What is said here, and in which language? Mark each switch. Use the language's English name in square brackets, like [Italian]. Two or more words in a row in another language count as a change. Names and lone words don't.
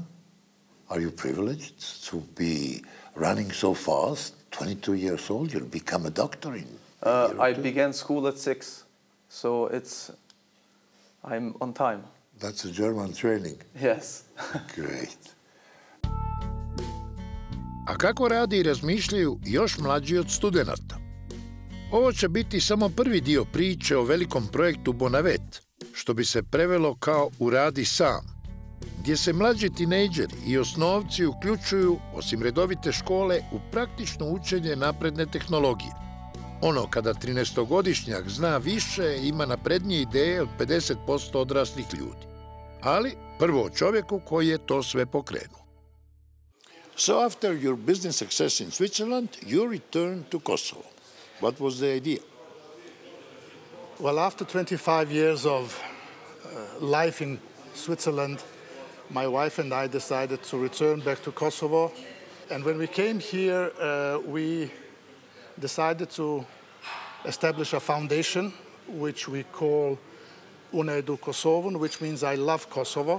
[English] Are you privileged to be running so fast? 22 years old, you'll become a doctor in a year or I two? began school at 6, so I'm on time. That's a German training. Yes. Great. [Croatian] A kako radi I razmišljaju još mlađi od studenata? Ovo će biti samo prvi dio priče o velikom projektu Bonavet, što bi se prevelo kao uradi sam, gdje se mlađi tinejdžeri I osnovci uključuju, osim redovite škole, u praktično učenje napredne tehnologije. Ono kada 13-godišnjak zna više, ima naprednije ideje od 50% odraslih ljudi. Ali prvo o čovjeku koji je to sve pokrenuo. [English] So after your business success in Switzerland, you returned to Kosovo. What was the idea? Well, after 25 years of life in Switzerland, my wife and I decided to return back to Kosovo And when we came here, we decided to establish a foundation, which we call Una edu Kosovo, which means I love Kosovo.